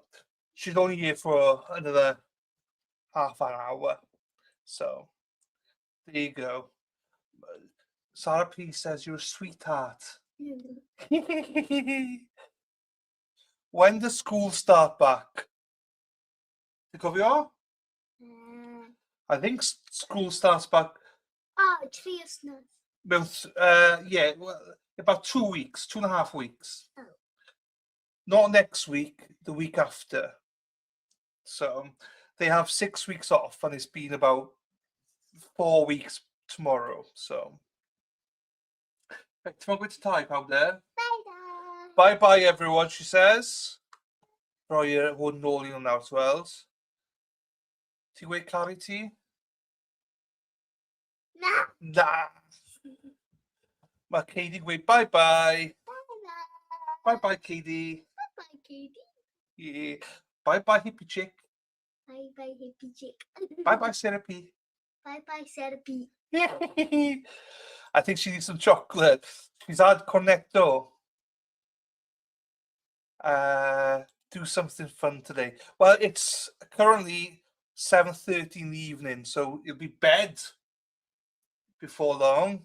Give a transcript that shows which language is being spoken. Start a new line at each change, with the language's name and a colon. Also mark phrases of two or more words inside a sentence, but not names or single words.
English: She's only here for another half an hour. So, there you go. Sarah P says you're a sweetheart. When does school start back?
Welsh: Ti'n cofio?
English: I think school starts back.
Welsh: Oh, 3 wythnos.
English: Yeah, well, about 2 weeks, 2.5 weeks. Oh. Not next week, the week after. So they have 6 weeks off, and it's been about 4 weeks tomorrow. So, tomorrow to type out there. Bye-bye. Bye-bye, everyone, she says.
Welsh: Roi hwn nôl i nhw nawr, ti'n weld? Ti'n gweud Clary ti? Na. Na. Mae Katie gweud bye-bye.
English: Bye-bye. Bye-bye, Katie. Bye-bye, Katie. Yeah. Bye-bye, hippie chick. Bye-bye, hippie chick. Bye-bye, Sarah P. Bye-bye, Sarah P. I think she needs some chocolate. She's had cornetto. Do something fun today. Well, it's currently 7:30 in the evening, so it'll be bed before long.